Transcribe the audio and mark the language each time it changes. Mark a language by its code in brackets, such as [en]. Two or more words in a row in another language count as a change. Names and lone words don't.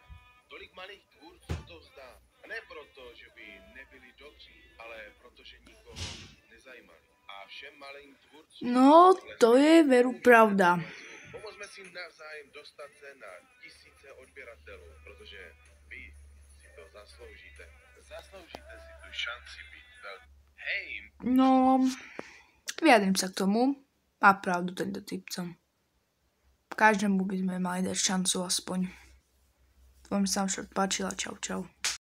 [cs] Tolik malých tvůrců to vzdá. A ne proto, že by nebyli dobří, ale protože nikoho nezajímali. A všem malým tvůrcům... [sk] No, to je veru pravda. [cs] Pomozme si navzájem dostat se na tisíce odběratelů, protože vy si to zasloužíte. Zasloužíte si tu šanci být velký. [sk] Hej! No, vyjadrím sa k tomu. Má pravdu tento typco. Každému by sme mali dať šancu aspoň. Vám sa vám šort páčila. Čau, čau.